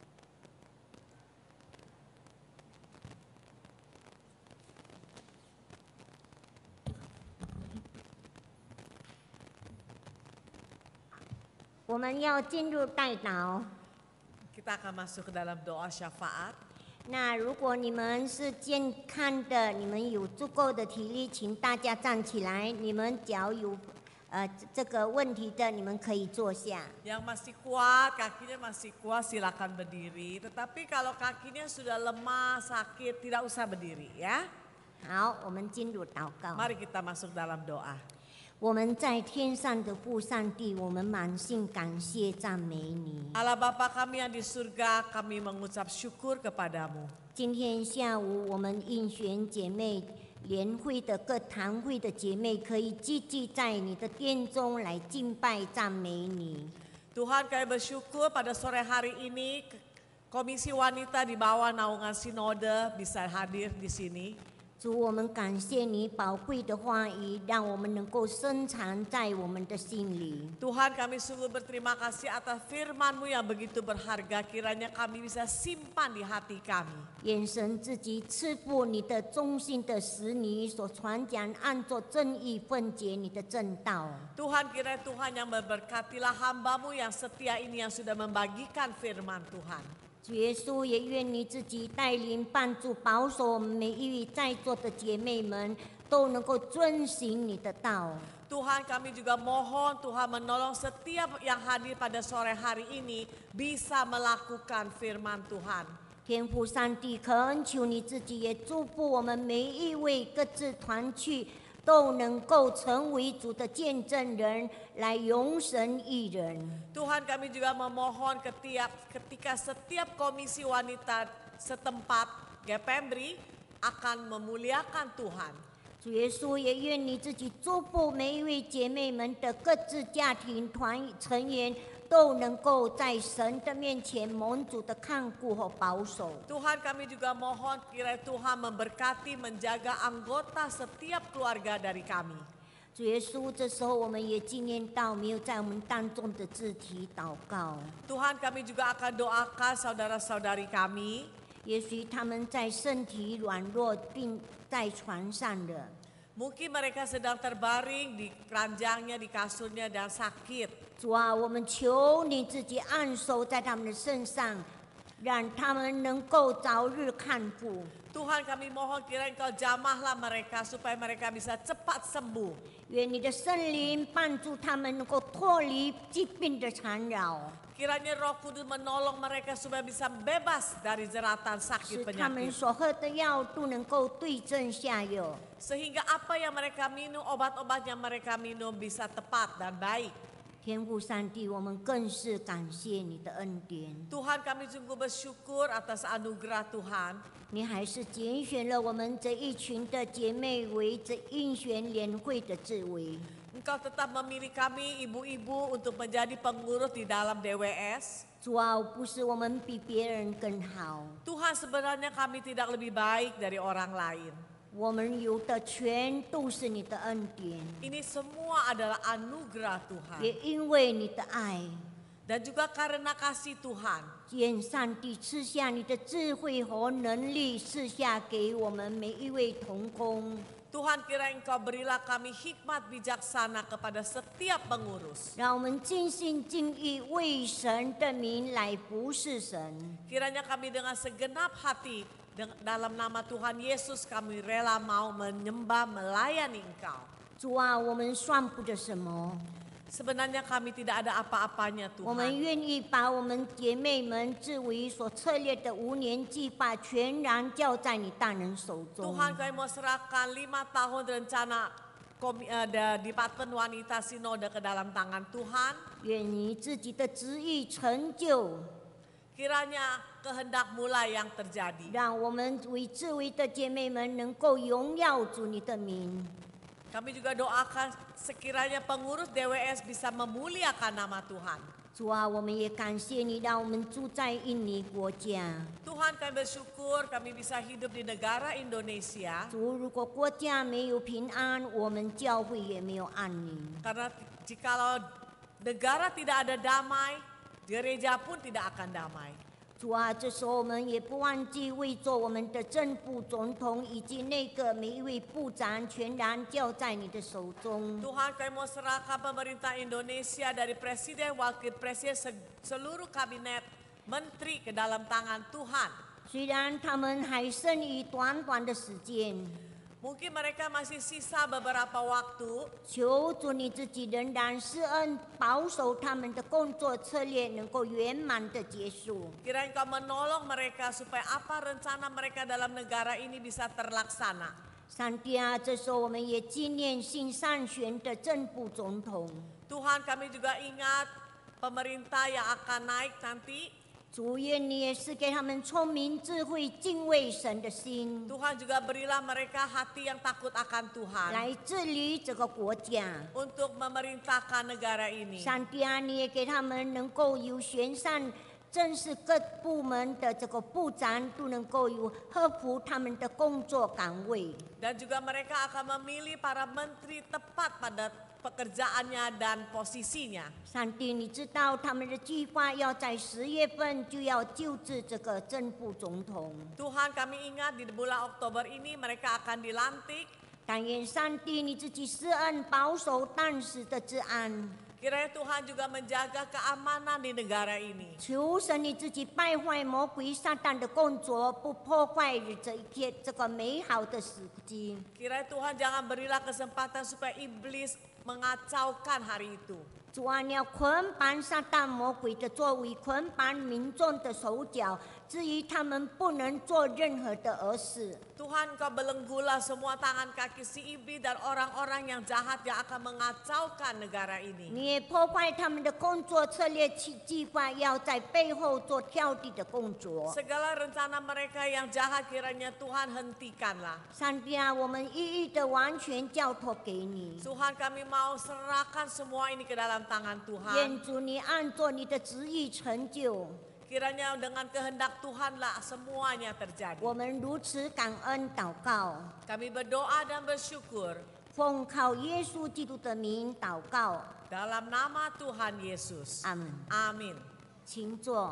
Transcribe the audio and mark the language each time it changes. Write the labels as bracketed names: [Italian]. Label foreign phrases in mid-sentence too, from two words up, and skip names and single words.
[Indonesian] Kita akan masuk ke dalam doa syafaat. [Chinese] 那如果你们是健康的，你们有足够的体力，请大家站起来。你们脚有这个问题的，你们可以坐下。 [Indonesian] Yang masih kuat, kakinya masih kuat, silakan berdiri. Tetapi kalau kakinya sudah lemah, sakit, tidak usah berdiri ya. [Chinese] 好，我们进入祷告。 [Indonesian] Mari kita masuk dalam doa. [Chinese] 我们在天上的父上帝，我们满心感谢赞美你。 [Indonesian] Allah Bapa kami yang di surga, kami mengucap syukur kepadamu. [Chinese] 今天下午，我们应选姐妹联会的各堂会的姐妹，可以积极在你的殿中来敬拜赞美你。 [Indonesian] Tuhan, kami bersyukur pada sore hari ini Komisi Wanita di bawah naungan Sinode bisa hadir di sini. [Chinese] 主，我们感谢你宝贵的话语，让我们能够深藏在我们的心里。 [Indonesian] Tuhan, kami sungguh berterima kasih atas firman-Mu yang begitu berharga. Kiranya kami bisa simpan di hati kami. [Chinese] 愿神自己赐福你的忠心的使你所传讲，按着正义分解你的正道。 [Indonesian] Tuhan, kiranya Tuhan yang memberkatilah hamba-Mu yang setia ini yang sudah membagikan firman Tuhan. [Chinese] 主耶稣，也愿你自己带领、帮助、保守我们每一位在座的姐妹们，都能够遵行你的道。 [Indonesian] Tuhan, kami juga mohon Tuhan menolong setiap yang hadir pada sore hari ini bisa melakukan firman Tuhan. [Chinese] 天父上帝，恳求你自己也祝福我们每一位各自团去，都能够成为主的见证人，来永生一人。 [Indonesian] Tuhan, kami juga memohon ketika setiap komisi wanita setempat GPMRI akan memuliakan Tuhan. [Chinese] 主耶稣，也愿你自己祝福每一位姐妹们的各自家庭成员，都能够在神的面前蒙主的看顾和保守。 [Indonesian] Tuhan, kami juga mohon kiranya Tuhan memberkati, menjaga anggota setiap keluarga dari kami. [Chinese] 主耶稣，这时候我们也纪念到没有在我们当中的肢体祷告， [Indonesian] Tuhan, kami juga akan doakan saudara-saudari kami. [Chinese] 也许他们在身体软弱并在床上的， [Indonesian] Mungkin mereka sedang terbaring di keranjangnya, di kasurnya dan sakit. [Chinese] 主啊，我们求你自己按手在他们的身上，让他们能够早日康复。 [Indonesian] Tuhan, kami mohon kiranya Engkau jamahlah mereka supaya mereka bisa cepat sembuh. [Chinese] 愿你的圣灵帮助他们能够脱离疾病的缠扰， [Indonesian] Kiranya Roh Kudus menolong mereka supaya bisa bebas dari jeratan [Chinese] 使 [Indonesian] sakit [Chinese] 他们 [Indonesian] penyakit. [Chinese] 所喝的药都能够对症下药。 [Indonesian] Sehingga apa yang mereka minum, obat-obat yang mereka minum bisa tepat dan baik. [Chinese] 天父上帝，我们更是感谢你的恩典。 [Indonesian] Tuhan, kami sungguh bersyukur atas anugerah Tuhan. [Chinese] 你还是拣选了我们这一群的姐妹为这应选联会的智慧。 [Indonesian] Engkau tetap memilih kami ibu-ibu untuk menjadi pengurus di dalam DWS. [Chinese] 主啊，不是我们比别人更好， [Indonesian] Tuhan, sebenarnya kami tidak lebih baik dari orang lain. [Chinese] 我们有的全都是你的恩典， [Indonesian] Ini semua adalah anugerah Tuhan. [Chinese] 也因为你的爱， [Indonesian] Dan juga karena kasih Tuhan. [Chinese] 愿上帝赐下你的智慧和能力，赐下给我们每一位同工。 [Indonesian] Tuhan, kiranya Engkau berilah kami hikmat bijaksana kepada setiap pengurus. [Chinese] 让我们尽心尽意为神的名来服侍神。 [Indonesian] Kiranya kami dengan segenap hati dalam nama Tuhan Yesus kami rela mau menyembah melayani Engkau. [Chinese] 主啊，我们算不得什么， [Indonesian] Sebenarnya kami tidak ada apa-apanya [Chinese] 我们 [Indonesian] Tuhan. [Chinese] 愿意把我们姐妹们至为所策略的5年计划全然交在你大人手中。 [Indonesian] Tuhan, kami mau serahkan 5 tahun rencana Departemen Wanita Sinode ke dalam tangan Tuhan. [Chinese] 愿你自己的旨意成就， [Indonesian] Kiranya kehendak-Mu lah yang terjadi. [Chinese] 让我们为智慧的姐妹们能够荣耀主你的名。 [Indonesian] Kami juga doakan sekiranya pengurus DWS bisa memuliakan nama Tuhan. [Chinese] 主啊，我们也感谢你，让我们住在印尼国家。 [Indonesian] Tuhan kami bersyukur kami bisa hidup di negara Indonesia. [Chinese] 主，如果国家没有平安，我们教会也没有安宁。 [Indonesian] Karena jikalau negara tidak ada damai, gereja pun tidak akan damai. [Chinese] 主啊，这时候我们也不忘记为着我们的正副总统以及那个每一位部长全然交在你的手中。 [Indonesian] Tuhan kami mau serahkan pemerintah Indonesia dari presiden, wakil presiden, seluruh kabinet, menteri ke dalam tangan Tuhan. [Chinese] 虽然他们还剩余短短的时间， [Indonesian] Mungkin mereka masih sisa beberapa waktu. [Chinese] 求主你自己仍然施恩，保守他们的工作策略能够圆满的结束。 [Indonesian] Kiranya Engkau menolong mereka supaya apa rencana mereka dalam negara ini bisa terlaksana. [Chinese] 上帝啊，这时候我们也纪念新上选的正副总统。 [Indonesian] Tuhan kami juga ingat pemerintah yang akan naik nanti. [Chinese] 主愿你也是给他们聪明、智慧、敬畏神的心， [Indonesian] Tuhan juga berilah mereka hati yang takut akan Tuhan [Chinese] 来治理这个国家。 [Indonesian] untuk memerintahkan negara ini. [Chinese] 上帝啊，你也给他们能够有选上正式各部门的这个部长都能够有合乎他们的工作岗位。 [Indonesian] Dan juga mereka akan memilih para menteri tepat pada pekerjaannya dan posisinya. [Chinese] 上帝，你知道他们的计划要在10月份就要就职这个正副总统。 [Indonesian] Tuhan kami ingat di bulan Oktober ini mereka akan dilantik. [Chinese] 但愿上帝你自己施恩保守当时的治安， [Indonesian] Kiranya Tuhan juga menjaga keamanan di negara ini. [Chinese] 求神你自己败坏魔鬼撒旦的工作，不破坏这个美好的时机。 [Indonesian] Kiranya Tuhan jangan berilah kesempatan supaya iblis mengacaukan hari itu. [Chinese] 主啊，你要捆绑撒旦魔鬼的作为，捆绑民众的手脚，至于他们不能做任何的恶事。 [Indonesian] Tuhan kau belenggulah semua tangan kaki si iblis dan orang-orang yang jahat yang akan mengacaukan negara ini. [Chinese] 你也破坏他们的工作策略计划，要在背后做挑剔的工作。 [Indonesian] Segala rencana mereka yang jahat kiranya Tuhan hentikanlah. [Chinese] 上帝啊，我们一一的完全交托给你。 [Indonesian] Tuhan kami mau serahkan semua ini ke dalam tangan Tuhan. [Chinese] 愿主你按着你的旨意成就。 [Indonesian] Kiranya dengan kehendak Tuhanlah semuanya terjadi. [Chinese] 我们如此感恩祷告， [Indonesian] Kami berdoa dan bersyukur [Chinese] 奉靠耶稣基督的名祷告， [Indonesian] dalam nama Tuhan Yesus. [Chinese] 阿门。 [Indonesian] Amin. [Chinese] 请坐。